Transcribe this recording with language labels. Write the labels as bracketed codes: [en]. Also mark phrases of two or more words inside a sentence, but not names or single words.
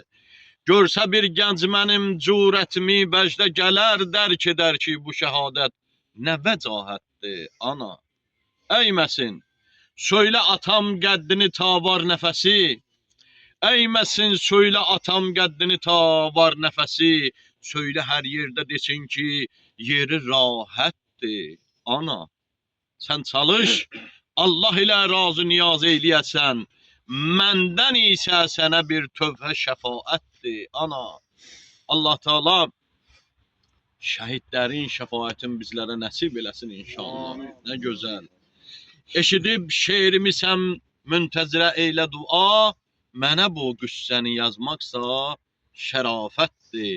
[az] Görsə bir gənc mənim cürətimi bəcdə gələr, dərk edər ki bu şəhadət nə vəcahətdir ana. Əyməsin, söylə atam qəddini ta var nəfəsi. Əyməsin, söylə atam qəddini ta var nəfəsi. Söyle her yerde desin ki yeri rahatdır. Ana, sen çalış, Allah ile razı niyaz eyleyəsən. Məndən isə sənə bir tövbə şəfaətdir. Ana, Allah Teala şəhidlərin şəfaətini bizlərə nəsib eləsin inşallah. Nə gözəl. Eşidib şeirimi sən müntəzirə eylə dua, mənə bu qüssəni yazmaqsa şərafətdir.